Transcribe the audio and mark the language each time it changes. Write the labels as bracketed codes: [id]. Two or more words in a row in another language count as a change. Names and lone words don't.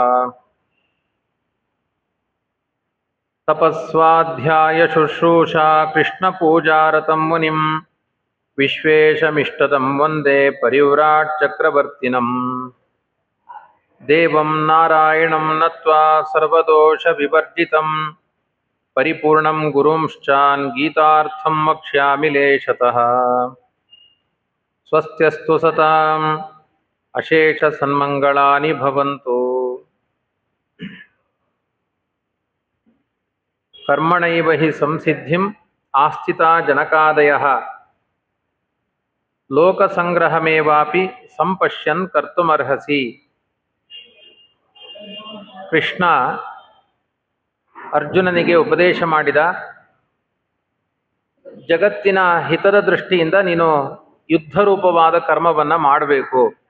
[sa] ತಪಸ್ವಾಧ್ಯಾಯ ಶುಶ್ರೂಷಾ ಕೃಷ್ಣಪೂಜಾರತಂ ಮುನಿಂ ವಿಶ್ವೇಶಮಿಷ್ಟದಂ ವಂದೇ ಪರಿವ್ರಾಟ್ ಚಕ್ರವರ್ತಿನಂ. ದೇವಂ ನಾರಾಯಣಂ ನತ್ವಾ ಸರ್ವದೋಷ ವಿವರ್ಜಿತಂ ಪರಿಪೂರ್ಣಂ ಗುರುಂಶ್ಚಾನ್ ಗೀತಾರ್ಥಂ ವಕ್ಷ್ಯಾಮಿ ಲೇಷತಃ. ಸ್ವಸ್ತ್ಯಸ್ತು ಸತಾಂ ಅಶೇಷ ಸನ್ಮಂಗಳಾನಿ ಭವಂತು. ಕರ್ಮಣೈವ ಹಿ ಸಂಸಿದ್ಧಿಂ ಆಸ್ಥಿತಾ ಜನಕಾದಯಃ ಲೋಕಸಂಗ್ರಹಮೇವಾಪಿ ಸಂಪಶ್ಯನ್ ಕರ್ತುಮರ್ಹಸಿ. [kn] ಕೃಷ್ಣ ಅರ್ಜುನನಿಗೆ ಉಪದೇಶ ಮಾಡಿದ, ಜಗತ್ತಿನ ಹಿತದ ದೃಷ್ಟಿಯಿಂದ ನೀನು ಯುದ್ಧರೂಪವಾದ ಕರ್ಮವನ್ನು ಮಾಡಬೇಕು.